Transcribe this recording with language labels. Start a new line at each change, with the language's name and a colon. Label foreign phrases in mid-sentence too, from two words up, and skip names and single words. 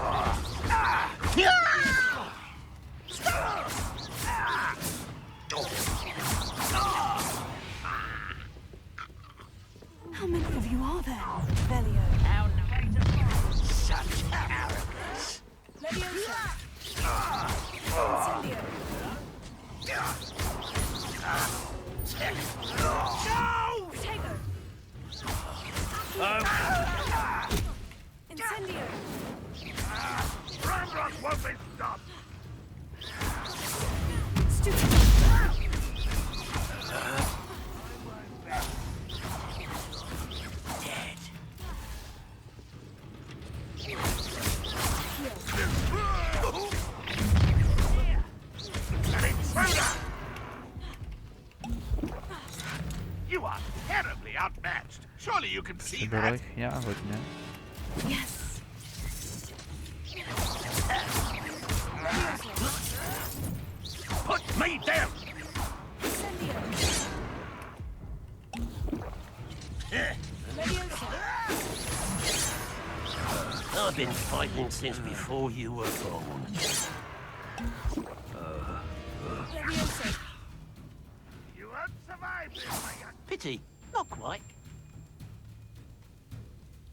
English: How many of you are there? Revelio. Such arrogance. Leviosa. Incendio. No! Tego. Incendio. Ranrock won't be stopped! Stupid. Dead. An intruder! You are terribly outmatched. Surely you can see
Czech: Bylo
English: that.
Czech: jich nějak hodně.
English: Yes. Put me down! Incendio. Leviosa. I've been fighting since before you were born. Leviosa. You won't survive this, my young... Pity, not quite.